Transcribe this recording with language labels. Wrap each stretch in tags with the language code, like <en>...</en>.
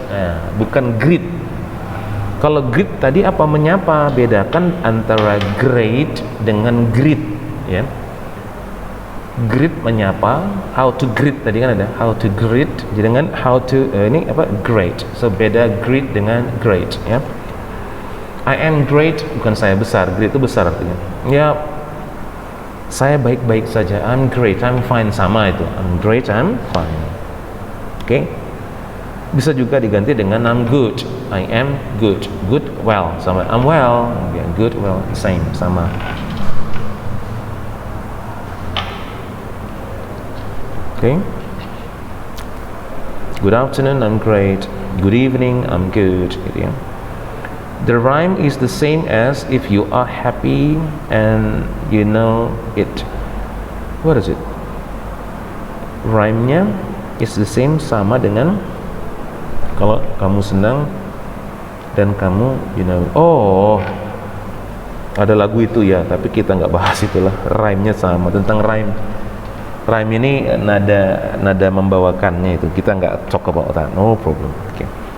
<id>Nah, bukan greet. Kalau greet tadi apa menyapa, bedakan antara great dengan greet ya. Greet menyapa, how to greet tadi kan ada how to greet, jadi dengan how to ini apa, great. So beda greet dengan great ya.</id> <en>I am great</en> <id>bukan saya besar, great itu besar artinya.</id> <en>Ya,</en> <id>saya baik-baik saja,</id> <en>I'm great, I'm fine, sama itu, I'm great, I'm fine. Oke.</en> <id>Bisa juga diganti dengan</id> <en>I'm good, I am good, well, sama I'm well, ya, good, well, same, sama. Okay. Good afternoon, I'm great. Good evening, I'm good.</en> <id>Gitu ya.</id> <en>The rhyme is the same as if you are happy and you know it. What is it?</en> <id>Rhyme-nya</id> <en>is the same,</en> <id>sama dengan kalau kamu senang dan kamu you know, oh ada lagu itu ya, tapi kita nggak bahas itulah. Rhyme-nya sama, tentang rhyme ini nada membawakannya itu, kita nggak</id> <en>talk about that, no problem.</en> <id>Okay.</id>